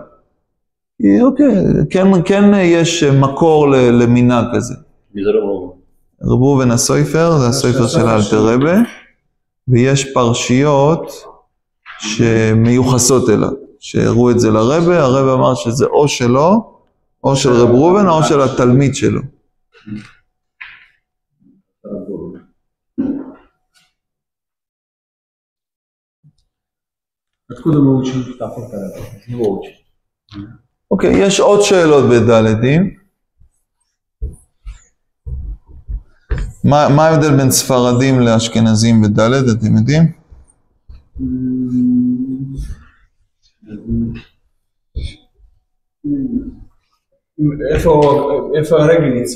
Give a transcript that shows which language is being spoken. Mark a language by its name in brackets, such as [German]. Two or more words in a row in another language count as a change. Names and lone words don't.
[Hebrew] כי אוקיי, כן יש מקור למנהג כזה. מי זה רב ראובן? רב ראובן הסופר, זה הסופר של אלתר רבי, ויש פרשיות שמיוחסות אליו, שהראו את זה לרבי, הרבי אמר שזה או שלו, או של רב ראובן, או של התלמיד שלו. [Russian] откуда мы учим такой не учим? [Hebrew] אוקיי, יש עוד שאלות בדלתים. מה ההבדל בין ספרדים לאשכנזים בדלת, אתם יודעים? איפה הרגל יצא?